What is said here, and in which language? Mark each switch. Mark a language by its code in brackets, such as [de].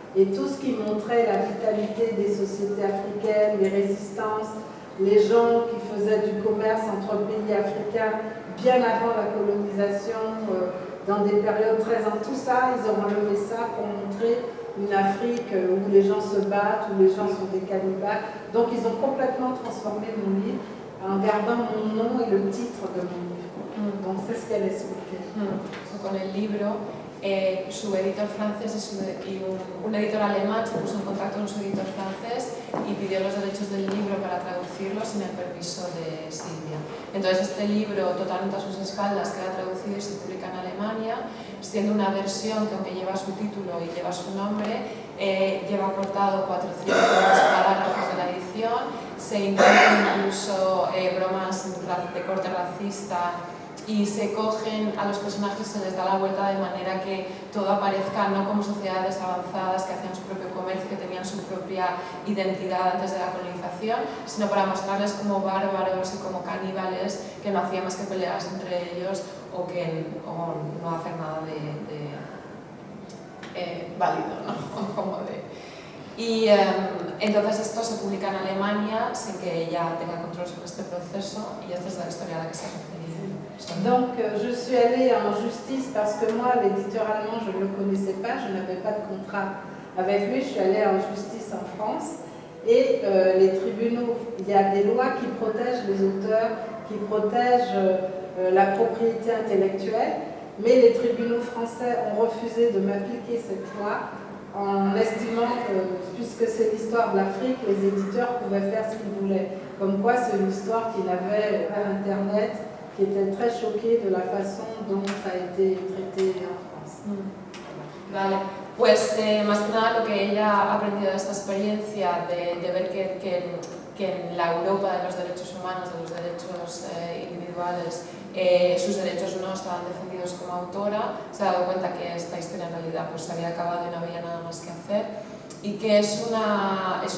[fr] Et tout ce qui montrait la vitalité des sociétés africaines, les résistances, les gens qui faisaient du commerce entre pays africains bien avant la colonisation, dans des périodes très anciennes, tout ça, ils ont enlevé ça pour montrer une Afrique où les gens se battent, où les gens sont des cannibales. Donc ils ont complètement transformé mon livre en gardant mon nom et le titre de mon livre. Donc c'est ce qu'elle expliquait. [es] Con el libro, su editor francés y un editor alemán se puso en contacto con su editor francés y pidió los derechos del libro para traducirlo sin el permiso de Silvia. Entonces este libro, totalmente a sus espaldas, queda traducido y se publica en Alemania, siendo una versión que, aunque lleva su título y lleva su nombre, lleva cortado 400 parágrafos de la edición, se incluyen incluso bromas de corte racista y se cogen a los personajes, se les da la vuelta de manera que todo aparezca no como sociedades avanzadas que hacían su propio comercio, que tenían su propia identidad antes de la colonización, sino para mostrarles como bárbaros y como caníbales que no hacían más que pelearse entre ellos o no hacer nada válido, ¿no? Y entonces esto se publica en Alemania sin que ella tenga control sobre este proceso, y esta es la historia a la que se refería. [fr] Donc je suis allée en justice parce que moi, l'éditeur allemand, je ne le connaissais pas, je n'avais pas de contrat avec lui. Je suis allée en justice en France, et les tribunaux, il y a des lois qui protègent les auteurs, qui protègent la propriété intellectuelle, mais les tribunaux français ont refusé de m'appliquer cette loi en estimant que, puisque c'est l'histoire de l'Afrique, les éditeurs pouvaient faire ce qu'ils voulaient. Comme quoi c'est une histoire qui n'avait pas Internet, qui était très choquée de la façon dont ça a été traité en France. [es] Vale, pues más que nada lo que ella ha aprendido de esta experiencia, de ver que en la Europa de los derechos humanos, de los derechos individuales, sus derechos no estaban defendidos como autora, se ha dado cuenta que esta historia en realidad pues, se había acabado y no había nada más que hacer, y que es una